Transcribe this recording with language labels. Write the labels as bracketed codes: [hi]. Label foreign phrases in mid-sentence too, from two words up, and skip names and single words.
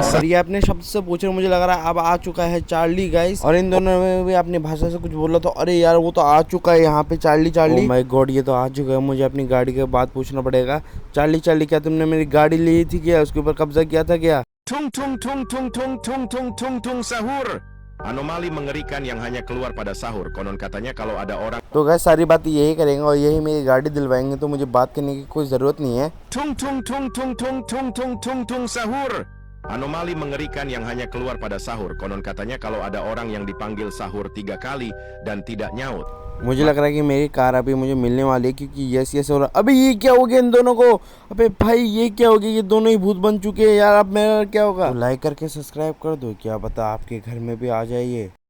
[hi] और ये अपने शब्द से पूछ रहे, मुझे लग रहा है अब आ चुका है चार्ली गाइस। और इन दोनों में भी अपनी भाषा से कुछ बोला तो अरे यार वो तो आ चुका है यहाँ पे चार्ली। [en] Oh my God [hi] ये तो आ चुका है। मुझे अपनी गाड़ी के बाद पूछना पड़ेगा। चार्ली क्या तुमने मेरी गाड़ी ली थी क्या? उसके ऊपर कब्जा किया था क्या? [id] Tung tung tung tung tung tung tung tung tung sahur. Anomali mengerikan yang hanya keluar pada sahur. Konon katanya kalau ada orang. [hi] तो गैस सारी बात यही करेंगे और यही मेरी गाड़ी दिलवाएंगे, तो मुझे बात करने की कोई ज़रूरत नहीं है। [id] Tung tung tung tung tung tung tung tung tung sahur. Anomali mengerikan yang hanya keluar pada sahur. Konon katanya kalau ada orang yang dipanggil sahur 3 kali dan tidak nyaut. [hi] मुझे लग रहा है कि मेरी कार अभी मुझे मिलने वाली है, क्योंकि यस हो रहा। अबे ये क्या हो गया इन दोनों को? अबे भाई ये क्या हो गया? ये दोनों ही भूत बन चुके हैं यार। अब मेरा क्या होगा? तो लाइक करके सब्सक्राइब कर दो, क्या पता आपके घर में भी आ जाए ये।